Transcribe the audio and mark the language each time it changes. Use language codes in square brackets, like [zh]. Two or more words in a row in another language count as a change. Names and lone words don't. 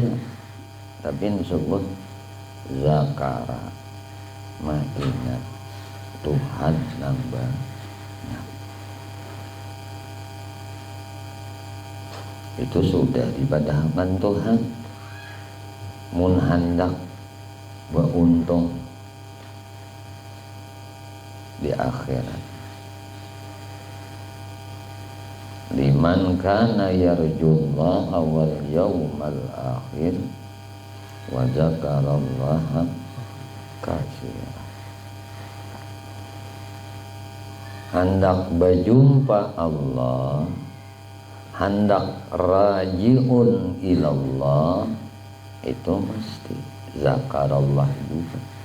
[bjn] Tapi disebut zakara, mengingat Tuhan nambah. Itu sudah dipadahakan Tuhan. Mun hendak beruntung di akhirat. [ar] لمن كان يرجو الله واليوم الآخر وذكر الله كثيرا. [bjn] Hendak berjumpa Allah, hendak [ar] راجعون إلى الله, [bjn] itu mesti zakarallah juga.